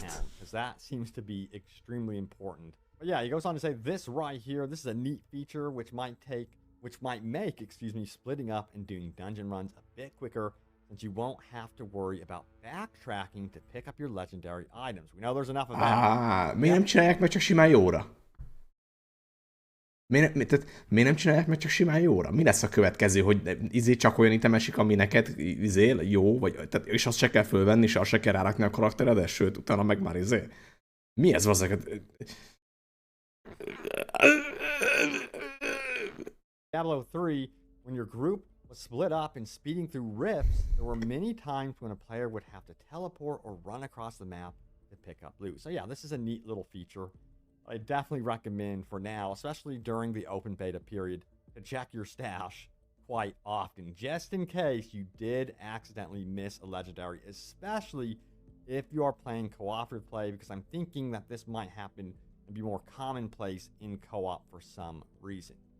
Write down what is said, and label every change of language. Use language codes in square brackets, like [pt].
[en] town, because that seems to be extremely important. But yeah, he goes on to say this right here, this is a neat feature which might make, splitting up and doing dungeon runs a bit quicker, since you won't have to worry about backtracking to pick up your legendary items. We know there's enough of that. [hu] Miért nem csinálják meg csak simán jóra? Miért nem csinálják meg csak simán jóra? Mi lesz a következő, hogy csak olyan item esik, ami neked jó, vagy, tehát, és azt se kell fölvenni, és azt se kell rárakni a karakteredet, sőt, utána meg már Mi ez vazzak? [en] Diablo 3, when your group was split up and speeding through rifts, there were many times when a player would have to teleport or run across the map to pick up loot. So yeah, this is a neat little feature. I definitely recommend for now, especially during the open beta period, to check your stash quite often, just in case you did accidentally miss a legendary, especially if you are playing cooperative play, because I'm thinking that this might happen and be more commonplace in co-op for some reason.